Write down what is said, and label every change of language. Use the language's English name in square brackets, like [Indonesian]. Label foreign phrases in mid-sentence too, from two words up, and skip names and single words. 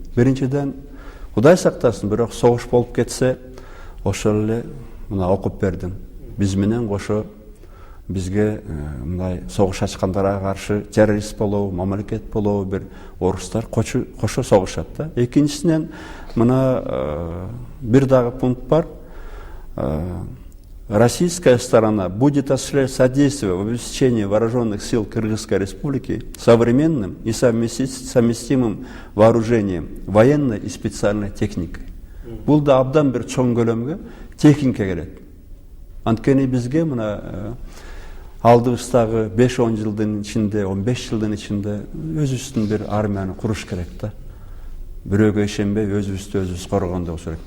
[Kyrgyz] Биринчиден, Кудай сактасын, бирок согуш болуп кетсе, ошол эле мына окуп бердим. Биз менен кошо бизге мындай согуш ачкандарга каршы террорист болобу, мамлекет болобу бир орустар кошо согушат да. Экинчисинен мына бир дагы пункт бар. [Russian] Российская сторона будет осуществлять содействие в обеспечении вооруженных сил Кыргызской Республики современным и совместимым вооружением, военной и специальной техникой. [Kyrgyz] Бул да абдан бир чоң көлөмгө техника керек. Анткени бизге мына алдыбыздагы 5-10 жылдын ичинде, 15 жылдын ичинде өзүбүздүн бир армияны куруш керек да. Бирөөгө ишенбей өзүбүздү өзүбүз коргондо болуш керек.